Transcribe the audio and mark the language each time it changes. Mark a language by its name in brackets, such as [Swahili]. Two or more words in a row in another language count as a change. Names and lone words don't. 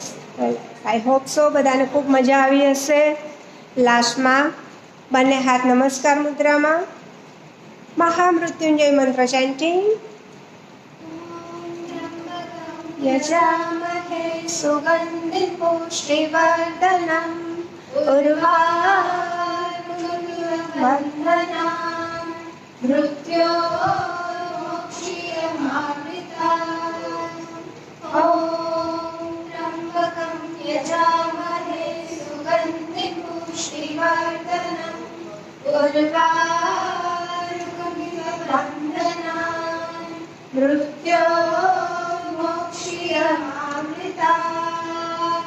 [English] I hope so. [Gujarati] બધાને ખૂબ મજા આવી હશે. લાસ્ટમાં બંને હાથ નમસ્કાર મુદ્રામાં મહામૃત્યુંજય મંત્ર ચેન્ટિંગ. [Sanskrit] યજામહે સુગંધિ પુષ્ટિવર્ધનમ ઉર્વારુકમિવબંધનામ મૃત્યોર્મોક્ષીયમામૃતામ. ॐ त्र्यम्बकं यजामहे सुगन्धिं पुष्टिवर्धनम् उर्वारुकमिव बन्धनान् मृत्योर्मोक्षीयमामृतात्.